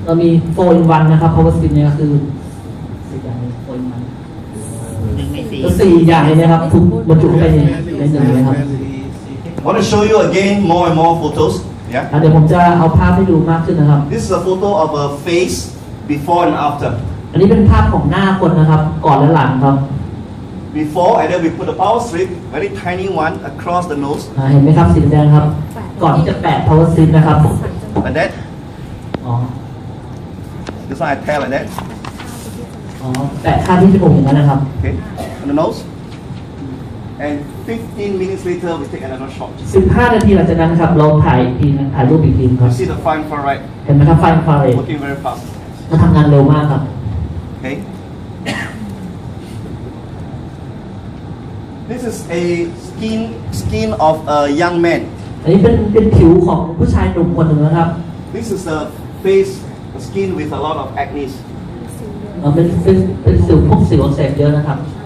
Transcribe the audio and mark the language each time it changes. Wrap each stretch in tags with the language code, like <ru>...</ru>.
<th>เรามี4 in 1นะครับ power strip เนี่ยก็คือ4อย่างนี้4 in 1ก็4อย่างนี้นะครับถูกบรรจุเข้าไปในหนึ่งเลยครับ</th> <en>I want to show you again more and more photos. Yeah.</en> <th>เดี๋ยวผมจะเอาภาพให้ดูมากขึ้นนะครับ</th> <en>This is a photo of a face before and after.</en> <th>อันนี้เป็นภาพของหน้าคนนะครับก่อนและหลังครับ</th> <en>Before, and then we put a power strip, very tiny one, across the nose,</en> <th>เห็นไหมครับสีแดงครับ ก่อนที่จะแปะ power strip นะครับ</th> <en>like that.</en> <th>อ๋อ</th> <en>This one I tear like that.</en> <th>แปะข้างที่จมูกอย่างนั้นนะครับ</th> <en>Okay, on the nose. And 15 minutes later, we take another shot.</en> <th>15 นาทีหลังจากนั้นครับเราถ่ายอีกทีนึงถ่ายรูปอีกทีครั</th> <en>You บ see the far infrared</en> <th>เห็นไหมครับไฟอินฟราเรด</th> <en>working very fast.</en> <th>มันทำงานเร็วมากครับ</th> <en>Okay. This is a skin of a young man.</en> <th>อันนี้เป็นผิวของผู้ชายหนุ่มคนหนึ่งนะครับ</th> <en>This is a face, a skin with a lot of acne.</en> <th>เป็นสิวพวกสิวอักเสบเยอะนะครับ</th>